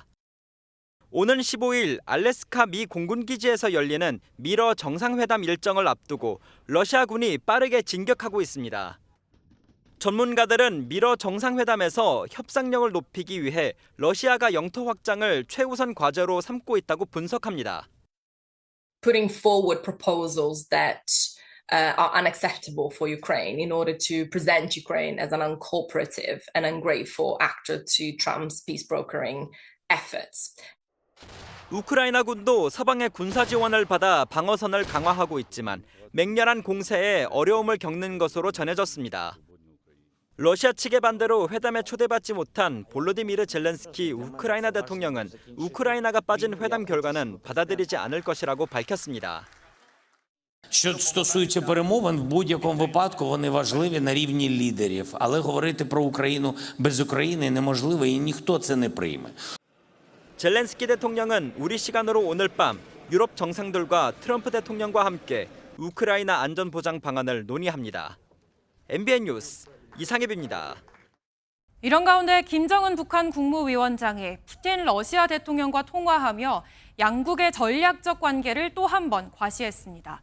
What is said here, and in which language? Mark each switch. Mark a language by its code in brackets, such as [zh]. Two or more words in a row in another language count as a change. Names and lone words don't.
[ko] 오는 15일 알래스카 미 공군기지에서 열리는 미러 정상회담 일정을 앞두고 러시아군이 빠르게 진격하고 있습니다. 전문가들은 미러 정상회담에서 협상력을 높이기 위해 러시아가 영토 확장을 최우선 과제로 삼고 있다고 분석합니다. [en] Putting forward proposals that are unacceptable for Ukraine in order to present Ukraine as an uncooperative and ungrateful actor to Trump's peace brokering efforts. [ko] 우크라이나군도 서방의 군사 지원을 받아 방어선을 강화하고 있지만 맹렬한 공세에 어려움을 겪는 것으로 전해졌습니다. 러시아 측의 반대로 회담에 초대받지 못한 볼로디미르 젤렌스키 우크라이나 대통령은 우크라이나가 빠진 회담 결과는 받아들이지 않을 것이라고 밝혔습니다. [uk] Що стосується перемовин, в будь-якому випадку вони важливі на рівні лідерів, але говорити про Україну без України неможливо і ніхто це не прийме. [ko] 젤렌스키 대통령은 우리 시간으로 오늘 밤 유럽 정상들과 트럼프 대통령과 함께 우크라이나 안전 보장 방안을 논의합니다. MBN 뉴스 이상엽입니다. 이런 가운데 김정은 북한 국무위원장이 푸틴 러시아 대통령과 통화하며 양국의 전략적 관계를 또 한 번 과시했습니다.